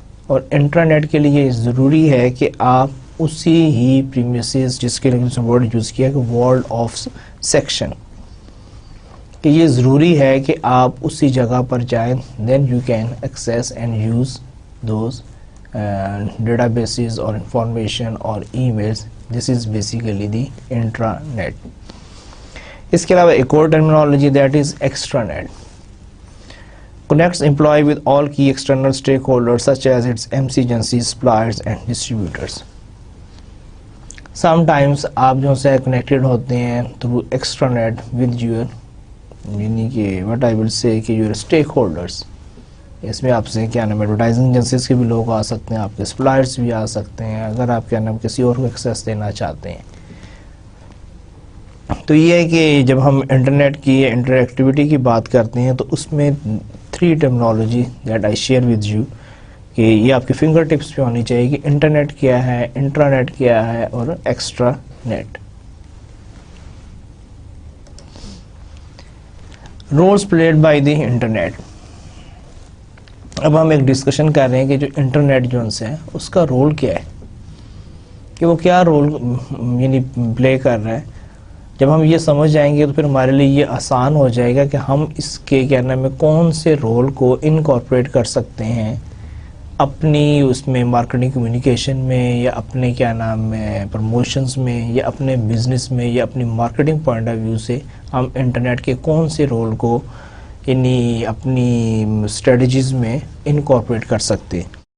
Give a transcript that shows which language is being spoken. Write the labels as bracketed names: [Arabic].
[Urdu] اور انٹرنیٹ کے لیے ضروری ہے کہ آپ اسی ہی پریمیسز، جس کے لیے ورڈ یوز کیا کہ ورلڈ آف سیکشن، کہ یہ ضروری ہے کہ آپ اسی جگہ پر جائیں. [English] Then you can access and use those databases اور information اور emails this is basically the intranet. [Urdu] اس کے علاوہ ایک اور terminology [English] That is extranet. Connects employee with all key external stakeholders such as its MC agencies, suppliers and distributors. Sometimes [Urdu] آپ جو سے [English] connected [Urdu] ہوتے ہیں [English] through extranet with your [Urdu] یعنی کہ [English] what I will say کہ your stakeholders. [Urdu] اس میں آپ سے کیا نام ایڈورٹائزنگ ایجنسیز کے بھی لوگ آ سکتے ہیں, آپ کے سپلائرز بھی آ سکتے ہیں اگر آپ کیا نام کسی اور کو ایکسیس دینا چاہتے ہیں. تو یہ ہے کہ جب ہم انٹرنیٹ کی انٹریکٹیوٹی کی بات کرتے ہیں تو اس میں 3 terminology [English] that I share with you [Urdu] کہ یہ آپ کے فنگر ٹپس پہ ہونی چاہیے کہ انٹرنیٹ کیا ہے, انٹرانیٹ کیا ہے اور extra net. [English] Rules played by the internet. [Urdu] اب ہم ایک ڈسکشن کر رہے ہیں کہ جو انٹرنیٹ جو ہے اس کا رول کیا ہے, کہ وہ کیا رول یعنی پلے کر رہا ہے. جب ہم یہ سمجھ جائیں گے تو پھر ہمارے لیے یہ آسان ہو جائے گا کہ ہم اس کے کیا نام ہے کون سے رول کو انکارپوریٹ کر سکتے ہیں اپنی اس میں مارکیٹنگ کمیونیکیشن میں یا اپنے کیا نام ہے پروموشنز میں یا اپنے بزنس میں یا اپنی مارکیٹنگ پوائنٹ آف ویو سے ہم انٹرنیٹ کے کون سے رول کو یعنی اپنی اسٹریٹجیز میں انکارپوریٹ کر سکتے ہیں.